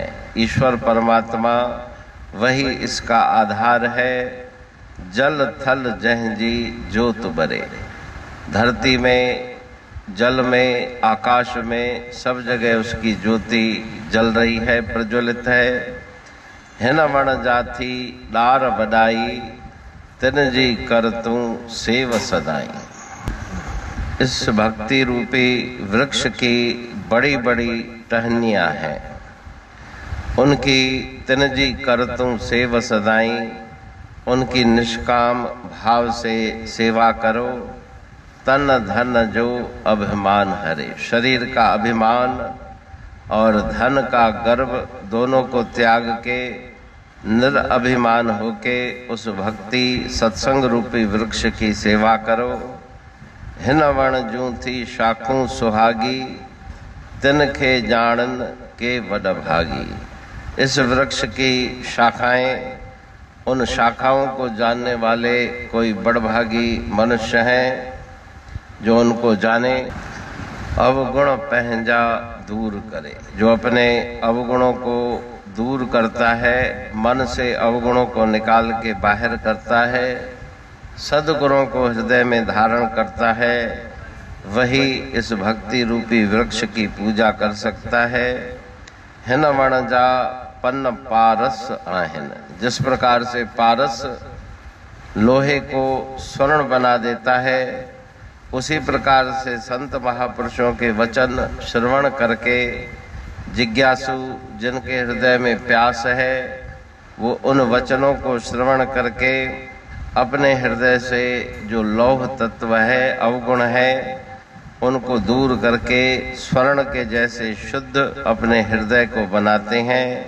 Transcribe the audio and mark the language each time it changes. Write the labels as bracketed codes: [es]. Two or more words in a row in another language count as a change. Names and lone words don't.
[hi] ईश्वर परमात्मा वही इसका आधार है। [sd] जल थल जह जी जोत बरे। [hi] धरती में, जल में, आकाश में सब जगह उसकी ज्योति जल रही है, प्रज्वलित है। [sd] हिन वण जाथी डार बडाई तिन जी कर तू सेव सदाई। [hi] इस भक्ति रूपी वृक्ष की बड़ी बड़ी टहनियां हैं, उनकी [sd] तिन जी कर तू सेव सदाई। [hi] उनकी निष्काम भाव से सेवा करो। [sd] तन धन जो अभिमान हरे। [hi] शरीर का अभिमान और धन का गर्व दोनों को त्याग के निरअभिमान होके उस भक्ति सत्संग रूपी वृक्ष की सेवा करो। [sd] हिन वण जूं थी शाखूं सुहागी तिन खे जाणन के वड भागी। [hi] इस वृक्ष की शाखाएं, उन शाखाओं को जानने वाले कोई बड़भागी मनुष्य हैं जो उनको जाने। [sd] अवगुण पहंजा दूर करे। [hi] जो अपने अवगुणों को दूर करता है, मन से अवगुणों को निकाल के बाहर करता है, सद्गुणों को हृदय में धारण करता है, वही इस भक्ति रूपी वृक्ष की पूजा कर सकता है। [sd] हिन वण जा पन्न पारस आहिन। [hi] जिस प्रकार से पारस लोहे को स्वर्ण बना देता है, उसी प्रकार से संत महापुरुषों के वचन श्रवण करके जिज्ञासु जिनके हृदय में प्यास है, वो उन वचनों को श्रवण करके अपने हृदय से जो लौह तत्व है, अवगुण है, उनको दूर करके स्वर्ण के जैसे शुद्ध अपने हृदय को बनाते हैं।